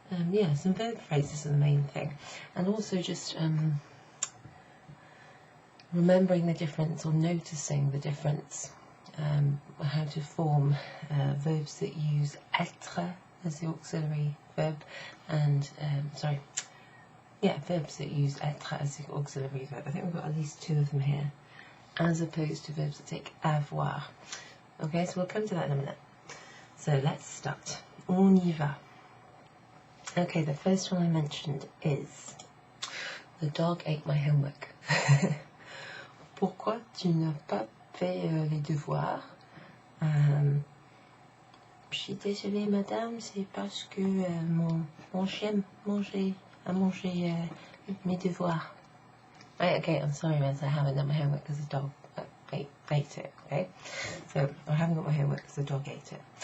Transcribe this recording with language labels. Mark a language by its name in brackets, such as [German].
[English] Yeah, some verb phrases are the main thing, and also just remembering the difference or noticing the difference, how to form verbs that use être as the auxiliary verb, and verbs that use être as the auxiliary verb. I think we've got at least 2 of them here, as opposed to verbs that take avoir. Okay, so we'll come to that in a minute. So let's start. [French] On y va. [English] Okay, the first one I mentioned is the dog ate my homework. [French] Pourquoi tu n'as pas fait les devoirs? Je suis désolée madame, c'est parce que mon chien a mangé mes devoirs. [English] Okay, I'm sorry miss, I haven't done my homework because the dog ate it, okay? So, I haven't got my homework because the dog ate it.